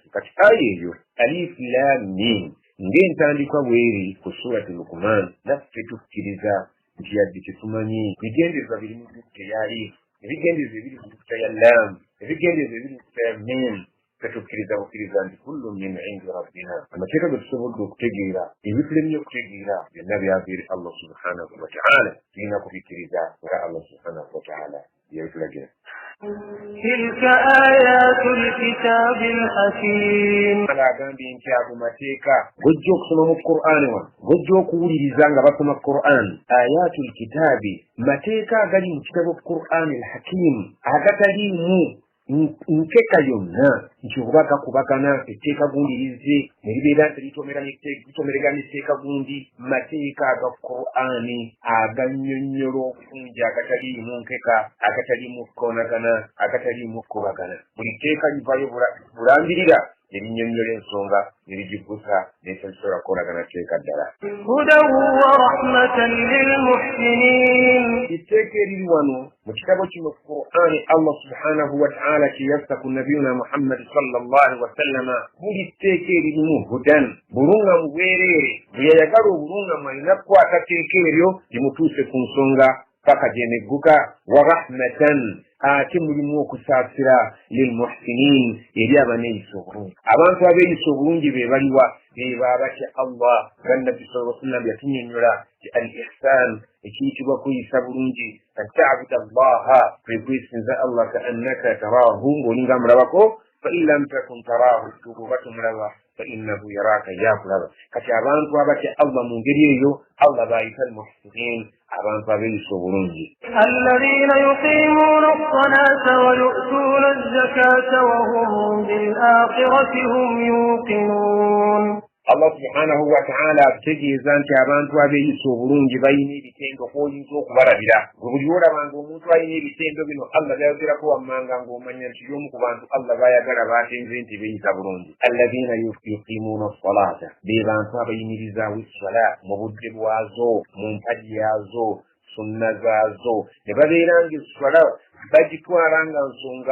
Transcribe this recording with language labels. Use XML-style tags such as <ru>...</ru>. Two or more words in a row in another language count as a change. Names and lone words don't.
<lg>Kati aya eyo</lg> <ar>ألف لام ميم</ar> <lg>ng'entandikwa bw'eri ku surati Luqman, naffe tukkiriza nti yadde tetumanyi ebigenderezwa biri mu nnyukuta ya alif, ebigenderezwa ebiri mu nnyukuta ya lam, ebigenderezwa ebiri mu nnyukuta ya mim. Tukkiriza bukkiriza nti</lg> <ar>كل من عند ربنا,</ar> <lg>amateeka ge tusobodde okutegeera, ebitulemye okutegeera byonna byava eri</lg> <ar>الله سبحانه وتعالى.</ar> <lg>Tulina kubikkiriza nga</lg> <ar>الله سبحانه وتعالى</ar> <lg>yabitulagira.</lg> <ar>تلك آيات الكتاب الحكيم,</ar> <lg>agambye nti ago mateeka gojja okusoma mu Qur'ani wano, gojja okuwuliriza nga basoma Qur'an.</lg> <ar>آيات الكتاب,</ar> <lg>mateeka agali mu kitabo</lg> <ar>القرآن الحكيم,</ar> <lg>agataliimu nkeka yonna nti oba gakubagana etteeka gundi lizze ne libeera nti litomeregana etteeka gundi. Mateeka aga Qur'ani agannyonnyola okunja, agataliimu nkeka, agataliimu kukoonagana, agataliimu kubagana. Buli tteeka livayo bulambirira erinnyonnyola ensonga nerigigusa n'ekyokisobola kukolagana tteeka ddala.</lg> <ar>هدى ورحمة للمحسنين,</ar> <lg>itteeka eriri wano mu kitabo kino Qur'ani</lg> <ar>الله سبحانه وتعالى</ar> <lg>kiyassa ku nabiyuna Muhammad</lg> <ar>صلى الله عليه وسلم</ar> <lg>buli tteeka eririmu hudan bulungamu bwereere bwe yayagala obulungamu alina kukwata tteeka eryo limutuuse ku nsonga paka gyenegguka</lg> <ar>ورحمة</ar> <lg>ate mulimu okusaasira lilmuhsinin eri abaneeyisa obulungi abantu abeeyisa obulungi be baliwa beba batya Allah nga nabbi</lg> <ar>صلى الله عليه وسلم</ar> <lg>yatunnyonnyola ti</lg> <ar>الإحسان</ar> <lg>ekiyitibwa kuyisa bulungi</lg> <ar>أن تعبد الله</ar> <lg>kwe kwesinza Allah</lg> <ar>كأنك تراه</ar> <lg>ng'olinga mulabako</lg> <ar>فإن لم تكن تراه</ar> <lg>tukuba tumulaba</lg> <ar>فإنه يراك</ar> <lg>yakulaba kati abantu abatya Allah mu ngeri eyo Allah bayita</lg> <ar>المحسنين</ar> <lg>abantu abeeyisa obulungi</lg> <ar>الذين يقيمون الصلاة ويؤتون الزكاة وهم بالآخرة هم يوقنون. الله سبحانه وتعالى</ar> <lg>ategeeza nti abantu abeeyisa obulungi balina ebitendo kw'oyinza okubalabira buli olabanga omuntu alina ebitendo bino Allah byayogerako wammanga ng'omanya nti y'omu ku bantu Allah bayagala batenze nti beeyisa bulungi</lg> <ar>الذين يقيمون الصلاة</ar> <lg>be bantu abayimirizaawo essala mu budde bwazo mu mpagi yazo sunna zaazo ne babeeranga essala bagitwala nga nsonga</lg>